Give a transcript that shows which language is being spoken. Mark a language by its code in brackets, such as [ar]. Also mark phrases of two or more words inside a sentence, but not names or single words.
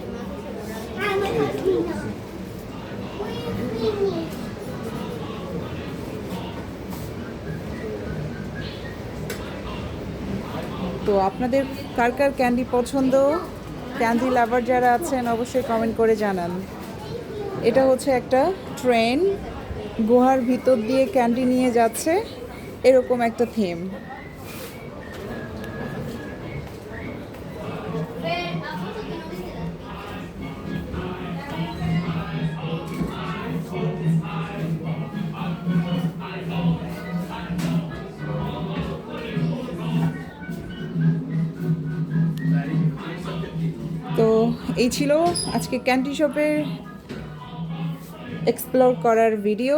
[bn] তো আপনাদের কার কার ক্যান্ডি পছন্দ, [en] candy lover [bn] যারা আছেন অবশ্যই কমেন্ট করে জানান। এটা হচ্ছে একটা ট্রেন, গুহার ভিতর দিয়ে ক্যান্ডি নিয়ে যাচ্ছে, এরকম একটা থিম। [es] Ver, ¿a poco que no viste las [bn] তো এই ছিল আজকে [en] candy shopের [bn] এক্সপ্লোর করার ভিডিও।